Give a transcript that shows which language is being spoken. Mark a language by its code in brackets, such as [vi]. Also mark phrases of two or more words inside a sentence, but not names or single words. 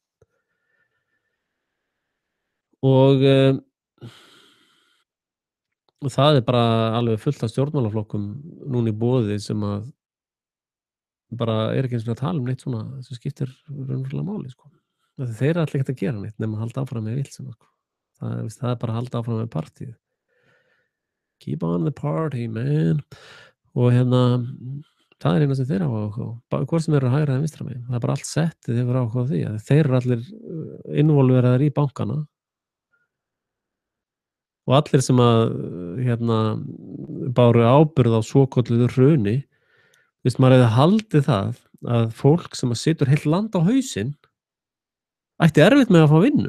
[is] Og það er bara alveg fullt af stjórnmálaflokkum núna í boði sem að bara er ekki einu sinni að tala um neitt svona sem skiptir raunverulega máli, sko. Af því þeir ætla ekkert að gera neitt nema að halda áfram með villsina, sko. Það er bara að halda áfram með partíið. [en] Keep on the party, man. [is] Og það er eina sem þeir hafa áhuga á. Hvort sem eru hægra eða vinstra megin. Það er bara allt settið hefur áhuga á því. Að þeir eru allir involveraðir í bankana. Og allir sem að báru ábyrgð á svokölluðu hruni, veist, maður hefði haldið það að fólk sem að situr heilt land á hausinn ætti erfitt með að fá vinnu.